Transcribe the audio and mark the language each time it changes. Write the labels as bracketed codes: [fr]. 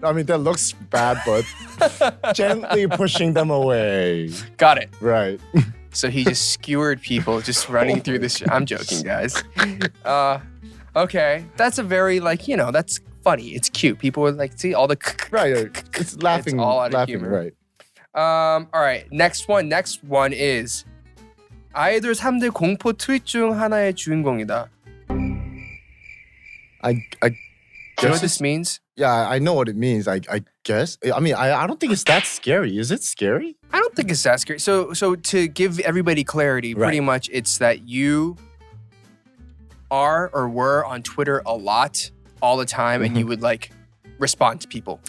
[en] I mean, that looks bad, but gently pushing them away. Got it. Right. So he just skewered people just running through this. I'm joking, guys. Okay. That's a very, like, that's funny. It's cute. People would like, see all the... Right. It's laughing. It's all out of laughing, humor. Right. All right. Next one is [ko] 아이돌 3대 공포 트윗 중 하나의 주인공이다. [en] I Do you know what this means? Yeah, I know what it means. I guess. I mean, I don't think it's that scary. Is it scary? I don't think it's that scary. So to give everybody clarity, pretty much it's that you are or were on Twitter a lot, all the time, and you would like respond to people.